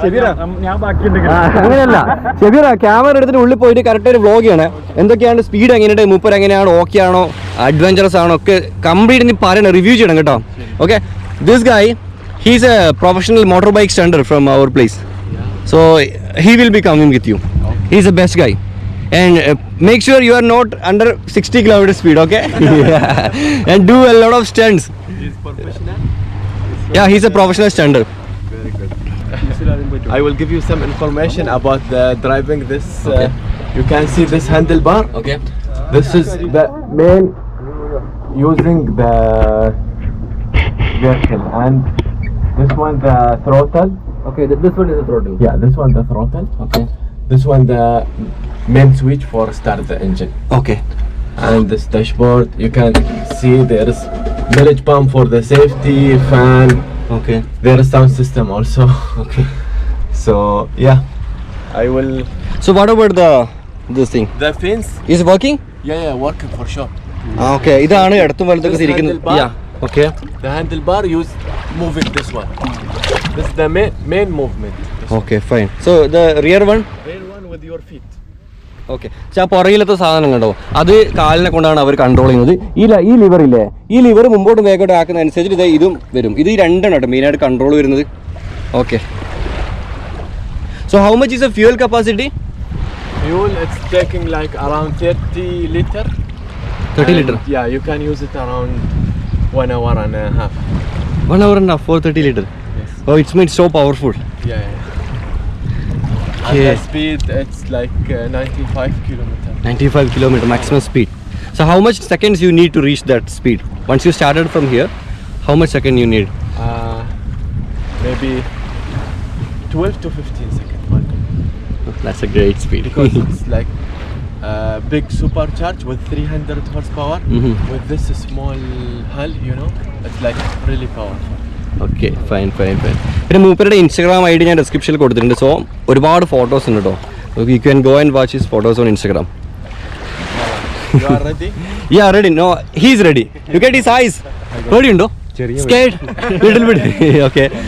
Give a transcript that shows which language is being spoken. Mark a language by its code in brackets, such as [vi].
[ml] ഷെബീറ അങ്ങനെയല്ല, ഷെബീറ ക്യാമറ എടുത്തിട്ട് ഉള്ളിൽ പോയിട്ട് കറക്റ്റ് ഒരു വ്ലോഗ് ചെയ്യണേ. എന്തൊക്കെയാണ് സ്പീഡ്, എങ്ങനെയുണ്ട്, മൂപ്പർ എങ്ങനെയാണ്, ഓക്കെ ആണോ, അഡ്വഞ്ചറസ് ആണോ ഒക്കെ കംപ്ലീറ്റ് നീ പറയണം, റിവ്യൂ ചെയ്യണം കേട്ടോ. [en] Okay, this guy he's a professional motorbike stunter from our place. So he will be coming with you. He is a best guy. And make sure you are not under 60 km speed, okay? And do a lot of stunts. He's professional? Yeah, he's a professional stunter. Very good. I will give you some information about driving this. Okay. You can see this handlebar. Okay. This is the main using the vehicle, and this one the throttle. Okay, this one is the throttle. Yeah, this one the throttle. Okay. This one the main switch for start the engine. Okay. and this dashboard. You can see there is millage pump for the safety, fan. Okay. There is sound system also. Okay. So yeah, I will. So what about this thing? The fence. Is it working? Yeah, working for sure. Okay. [ml] ഇതാണ് ഇടത്തും വലത്തൊക്കെ തിരിക്കുന്നത്. [en] Yeah. Okay. The handlebar use moving this one. This is the main movement. Okay, fine. So the rear one? Rear one with your feet. Okay. [ml] പക്ഷെ ആ പുറകിലത്തെ സാധനം കണ്ടോ, അത് കാലിനെ കൊണ്ടാണ് അവർ control ചെയ്യുന്നത്. ഈ ലിവർ ഇല്ലേ, ഈ ലിവർ മുമ്പോട്ടും വേഗോട്ട് ആക്കുന്ന അനുസരിച്ച് ഇതും വരും. ഇത് ഈ രണ്ടെണ്ണം കേട്ടോ മെയിനായിട്ട് കൺട്രോൾ വരുന്നത്. [en] Okay. So how much is a fuel capacity? Fuel, it's taking like around 30 liter. 30 liter? Yeah, you can use it around 1 hour and a half. 1 hour and a half for 30 liter? Yes. Oh, it's made so powerful. Yeah. Okay. And the speed, it's like 95 kilometer. 95 kilometer maximum speed. So how much seconds you need to reach that speed? Once you started from here, how much second you need? Maybe 12 to 15 seconds. That's a great speed. Because it's like big supercharge with 300 horsepower. Mhm. With this small hull, you know, it's like really powerful. Okay, fine. [ml] പിന്നെ മൂപ്പരുടെ Instagram I D ഞാൻ ഡിസ്ക്രിപ്ഷനിൽ കൊടുത്തിട്ടുണ്ട്. So ഒരുപാട് photos ഉണ്ട് കേട്ടോ. [en] You can go and watch his photos on Instagram. You are ready? Yeah, ready. No, he's ready. Look at his eyes. [ml] പേടിയുണ്ടോ? [en] Scared? Little bit. Okay.